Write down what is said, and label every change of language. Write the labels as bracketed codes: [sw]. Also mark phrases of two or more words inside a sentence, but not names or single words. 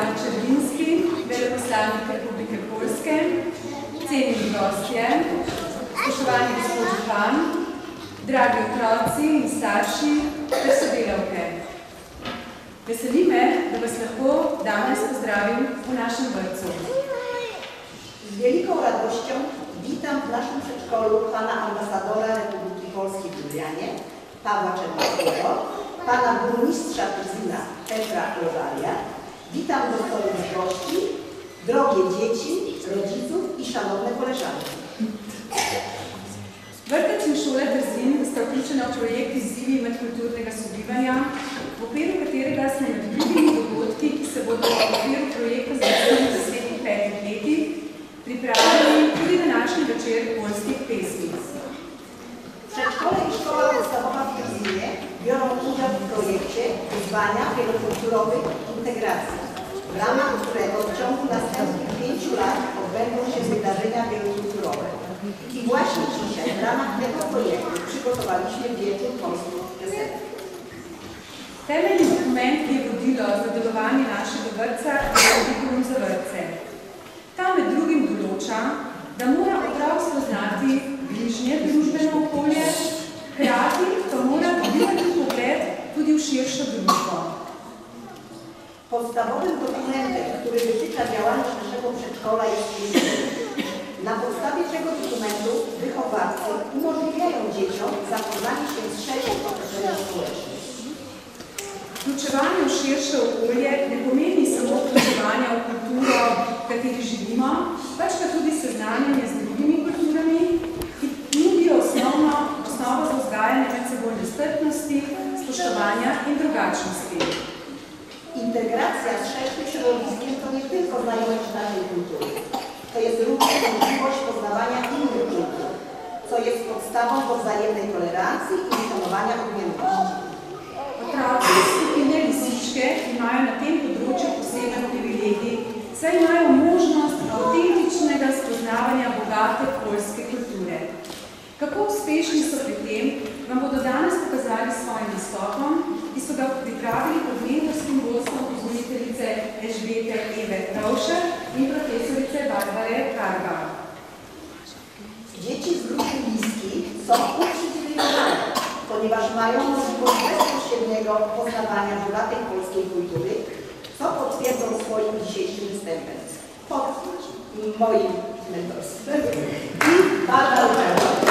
[sl] Czerwinski, veleposlanik Republike Poljske, cenjeni gostje, spoštovani gospod župan, dragi otroci in starši ter sodelavke. Veseli me, da vas lahko danes pozdravim v našem vrtcu. [pl] Z wielką radością witam w naszym przedszkolu pana ambasadora Republiki Polskiej w Lublianie, Pawła Czerwińskiego, pana burmistrza Tuzyna Petra Rodalia. Witam doktorów gości, drogie dzieci, rodziców i szanowne koleżanki. [sl] Vrtec in šola Trzin sta vključena v projekt Izzivi medkulturnega sobivanja, v okviru katerega smo med drugimi dogodki, ki se bodo v okviru projekta zvrstili v naslednjih 5 letih, pripravili tudi današnji večer poljskih pesmic. [pl] Przedszkole i szkoła podstawowa w Trzynie biorą udział w projekcie Wyzwania wielokulturowej integracji, w ramach którego w ciągu następnych 5 lat odbędą się wydarzenia wielokulturowe. I właśnie dzisiaj w ramach tego projektu przygotowaliśmy wieczór polskich piosenek. [sl] Temeljni dokument, ki je vodilo za delovanje našega vrtca, je kurikulum za vrtce. Ta med drugim določa, da mora otrok spoznati bližnje družbeno okolje, hkrati pa mora dobivati pogled tudi v širšo družbo. [pl] Podstawowym dokumentem, który wytycza działalność naszego przedszkola jest kurikulum. Na podstawie tego dokumentu wychowawcy umożliwiają dzieciom zapoznanie się z szerszym otoczeniem społecznym. [sl] Vključevanje v širše okolje ne pomeni samo vključevanja v kulturo, v kateri živimo, pač pa tudi seznanjanje z drugimi kulturami, ki nudijo osnovo za vzgajanje medsebojne strpnosti, spoštovanja in drugačnosti. [pl] Integracja z szerszym środowiskiem to nie tylko znajomość naszej kultury. To jest również możliwość poznawania innych kultur, co jest podstawą do wzajemnej tolerancji i szanowania odmienności. [sl] Otroci skupine Lisičke imajo na tem področju poseben privilegij, saj imajo možnost avtentičnega spoznavanja bogate poljske kulture. Kako uspešni so pri tem, vam bodo danes pokazali s svojim nastopom, ki so ga pripravili pod mentorskim vodstvom vzgojiteljice Elžbiete Eve Ravšer in profesorice Barbare Karga. [pl] Dzieci z grupy bliskich są uprzywilejowane, ponieważ mają możliwość bezpośredniego poznawania bogatej polskiej kultury, co potwierdzą swoim dzisiejszym występem pod moim mentorstwem i Barbara.